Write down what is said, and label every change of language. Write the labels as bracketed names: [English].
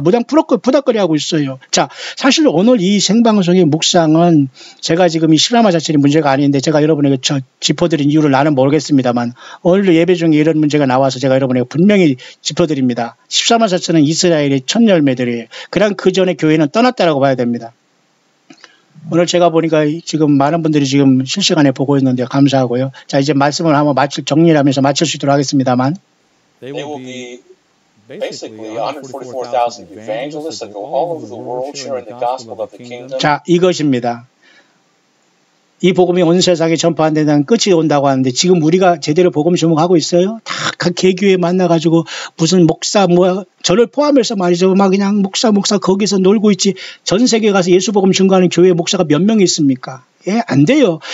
[Korean] 무당 푸닥거리 하고 있어요. 자, 사실 오늘 이 생방송의 묵상은 제가 지금 이 실화마 자체의 문제가 아닌데 제가 여러분에게 짚어드린 이유를 나는 모르겠습니다만 오늘 예배 중에 이런 문제가 나와서 제가 여러분에게 분명히 짚어드립니다. 14만 4천은 이스라엘의 첫 열매들이에요. 그냥 그 전에 교회는 떠났다라고 봐야 됩니다. 오늘 제가 보니까 지금 많은 분들이 지금 실시간에 보고 있는데 감사하고요. 자, 이제 말씀을 한번 정리를 하면서 마칠 수 있도록 하겠습니다.만 [English] They will be basically 144,000 evangelists that go all over the world sharing the gospel of the kingdom. [Korean] 자, 이것입니다. 이 복음이 온 세상에 전파한 데는 끝이 온다고 하는데 지금 우리가 제대로 복음 주목하고 있어요? 다 각 개교회 만나가지고 무슨 목사 저를 포함해서 말이죠. 막 그냥 목사 거기서 놀고 있지. 전 세계 가서 예수 복음 증거하는 교회 목사가 몇 명 있습니까? 예, 안 돼요.